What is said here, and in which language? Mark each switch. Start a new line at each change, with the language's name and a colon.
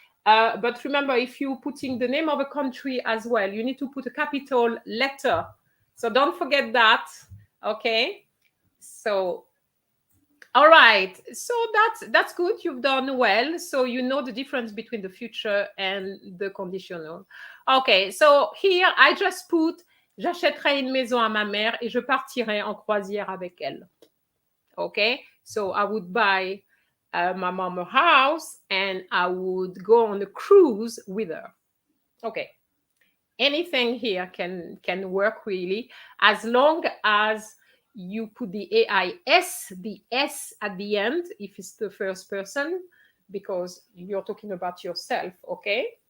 English: But remember, if you're putting the name of a country as well, you need to put a capital letter. So don't forget that, okay? So, all right. So that's good. You've done well. So you know the difference between the future and the conditional. Okay. So here, I just put
French: j'achèterai une maison à ma mère et je partirai en croisière avec elle.
English: Okay. So I would buy my mom a house and I would go on a cruise with her. Okay. Anything here can work really, as long as you put the AIS, the S at the end, if it's the first person, because you're talking about yourself, okay?